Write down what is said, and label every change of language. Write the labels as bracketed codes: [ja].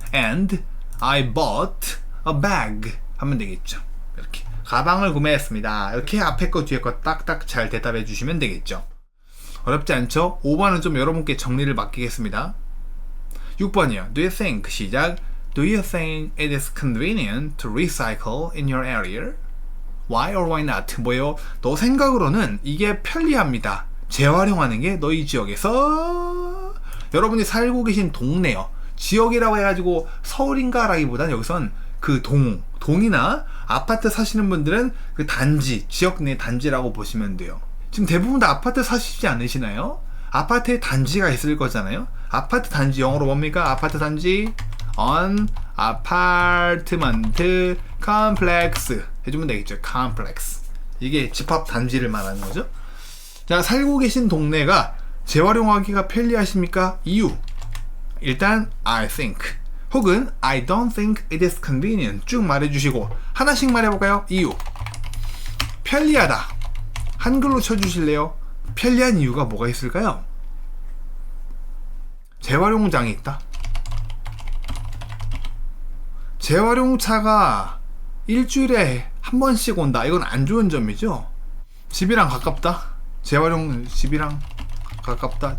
[en] And I bought a bag [ko] 하면 되겠죠. 이렇게 가방을 구매했습니다. 이렇게 앞에 거 뒤에 거 딱딱 잘 대답해 주시면 되겠죠. 어렵지 않죠? 5번은 좀 여러분께 정리를 맡기겠습니다. 6번이요. [en] Do you think 시작. Do you think it is convenient to recycle in your area? Why or why not? [ko] 뭐요? 너 생각으로는 이게 편리합니다. 재활용하는 게 너희 지역에서 여러분이 살고 계신 동네요. 지역이라고 해가지고 서울인가 라기보다는 여기선 그 동이나 아파트 사시는 분들은 그 단지, 지역 내 단지라고 보시면 돼요. 지금 대부분 다 아파트 사시지 않으시나요? 아파트에 단지가 있을 거잖아요. 아파트 단지 영어로 뭡니까? 아파트 단지 [en] on apartment complex [ko] 해주면 되겠죠. [en] complex. [ko] 이게 집합 단지를 말하는 거죠. 자, 살고 계신 동네가 재활용하기가 편리하십니까? 이유. [en] 일단 I think 혹은 I don't think it is convenient [ko] 쭉 말해주시고 하나씩 말해볼까요? 이유. 편리하다. 한글로 쳐주실래요? 편리한 이유가 뭐가 있을까요? 재활용장이 있다. 재활용차가 일주일에 한 번씩 온다. 이건 안 좋은 점이죠. 집이랑 가깝다. 집이랑 가깝다.